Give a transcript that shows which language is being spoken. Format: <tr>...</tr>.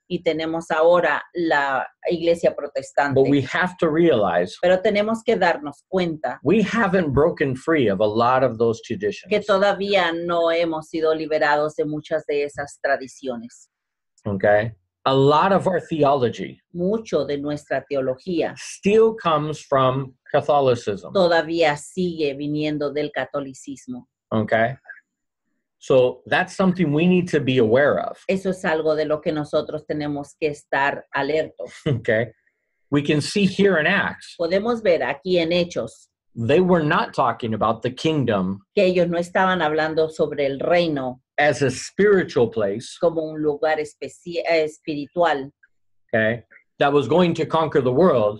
<es>Y tenemos ahora la iglesia protestante.</es> <en>But we have to realize</en> <es>Pero tenemos que darnos cuenta</es> <en>we haven't broken free of a lot of those traditions.</en> <es>que todavía no hemos sido liberados de muchas de esas tradiciones.</es> <en>Okay. A lot of our theology</en> <es>Mucho de nuestra teología</es> <en>still comes from Catholicism.</en> <es>todavía sigue viniendo del catolicismo.</es> <en>Okay. So that's something we need to be aware of.</en> <es>Eso es algo de lo que nosotros tenemos que estar alertos.</es> <en>Okay. We can see here in Acts,</en> <es>Podemos ver aquí en Hechos</es> <en>they were not talking about the kingdom</en> <es>que ellos no estaban hablando sobre el reino</es> <en>as a spiritual place,</en> <es>como un lugar espiritual</es> <en>okay, that was going to conquer the world</en>